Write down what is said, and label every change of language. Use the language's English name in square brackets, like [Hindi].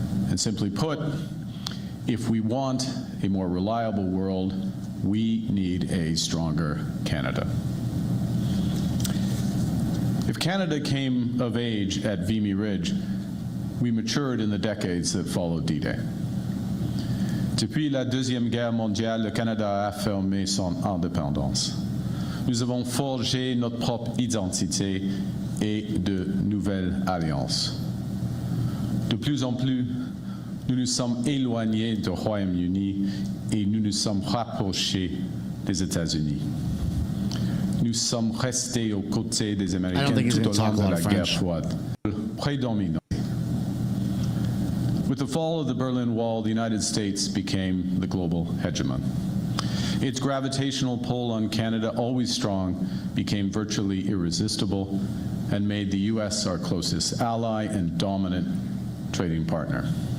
[English] And simply put, if we want a more reliable world, we need a stronger Canada. If Canada came of age at Vimy Ridge, we matured in the decades that followed D-Day. [French] Depuis la Deuxième Guerre mondiale, le Canada a affirmé son indépendance. Nous avons forgé notre propre identité et de nouvelles alliances. De plus en plus, nous nous sommes éloignés du Royaume-Uni et nous nous sommes rapprochés des États-Unis. Nous sommes restés aux côtés des Américains tout au long de la guerre froide. Prédominant. [English] With the fall of the Berlin Wall, the United States became the global hegemon. Its gravitational pull on Canada, always strong, became virtually irresistible and made the U.S. our closest ally and dominant trading partner.